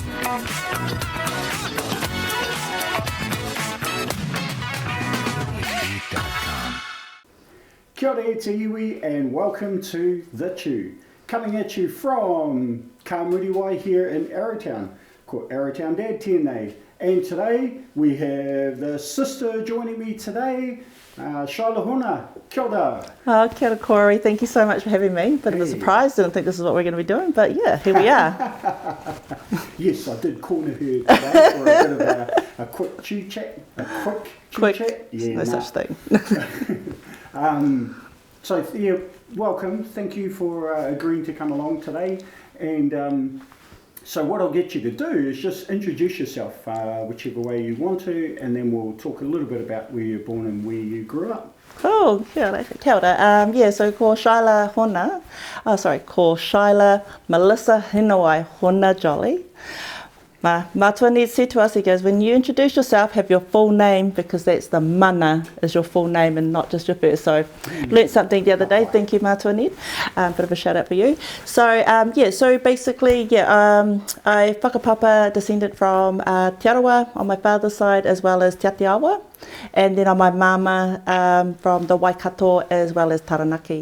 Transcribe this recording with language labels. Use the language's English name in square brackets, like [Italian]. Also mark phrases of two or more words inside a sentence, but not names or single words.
[Māori] Kia ora e te iwi [English] and welcome to The Chew, coming at you from Ka Muriwai here in Arrowtown, [Māori] ko Arrowtown Dad tēnei. [English] And today we have the sister joining me today, Shyla Hona. [Māori] Kia ora. Kia ora, Corey. [English] Thank you so much for having me. Bit of a surprise. Didn't think this is what we're going to be doing, but yeah, here we are. Yes, I did corner her today for a bit of a quick chew chat. Quick. Chat. Yeah, no such thing. So yeah, welcome. Thank you for agreeing to come along today. And so what I'll get you to do is just introduce yourself, whichever way you want to, and then we'll talk a little bit about where you're born and where you grew up. Cool. [Māori] Kia ora. [English] So ko Shyla Melissa Hinawai Hona-Jolley. Mātua need said to us, he goes, when you introduce yourself, have your full name, because that's the mana is your full name and not just your first. So learnt something the other day. Thank you, Mātua need. Bit of a shout out for you. So so basically, I Whakapapa descended from Te Arawa on my father's side, as well as Te Āti Awa, and then on my mama from the Waikato as well as Taranaki.